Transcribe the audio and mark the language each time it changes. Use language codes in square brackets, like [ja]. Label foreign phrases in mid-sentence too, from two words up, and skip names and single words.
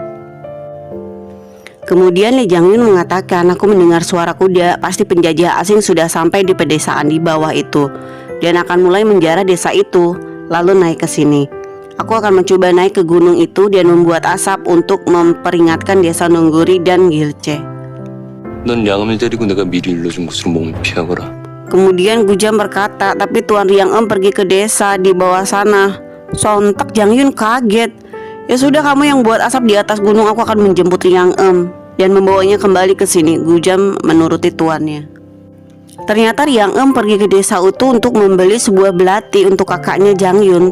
[id] Kemudian Lee Jang Yun mengatakan, aku mendengar suara kuda, pasti penjajah asing sudah sampai di pedesaan di bawah itu dan akan mulai menjara desa itu, lalu naik ke sini. Aku akan mencoba naik ke gunung itu dan membuat asap untuk memperingatkan desa Nongguri dan Gilche. [ko] 넌 양음을 데리고 내가 미리 일러준 곳으로 몸을 피하거라. [id] Kemudian Gujam berkata, tapi Tuan Riang pergi ke desa di bawah sana. Sontak Jang Yun kaget. Ya sudah, kamu yang buat asap di atas gunung, aku akan menjemput Riang dan membawanya kembali ke sini. Gujam menuruti tuannya. Ternyata Riang pergi ke desa itu untuk membeli sebuah belati untuk kakaknya Jang Yun.